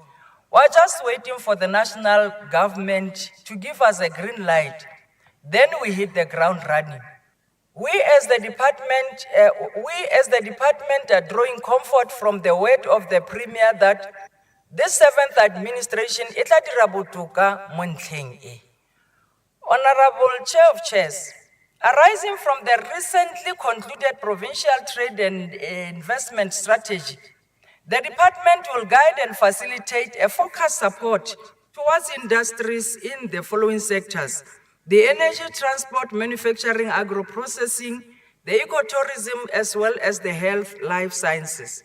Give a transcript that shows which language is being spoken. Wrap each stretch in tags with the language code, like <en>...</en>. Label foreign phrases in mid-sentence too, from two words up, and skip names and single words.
<en>We're just waiting for the national government to give us a green light. Then we hit the ground running. We as the department are drawing comfort from the word of the Premier that this 7th administration</en> <tn>itla dira botoka mo ntlheng e.</tn> <en>Honorable Chair of Chairs, arising from the recently concluded provincial trade and investment strategy, the department will guide and facilitate a focused support towards industries in the following sectors: the energy, transport, manufacturing, agro-processing, the ecotourism, as well as the health, life sciences.</en>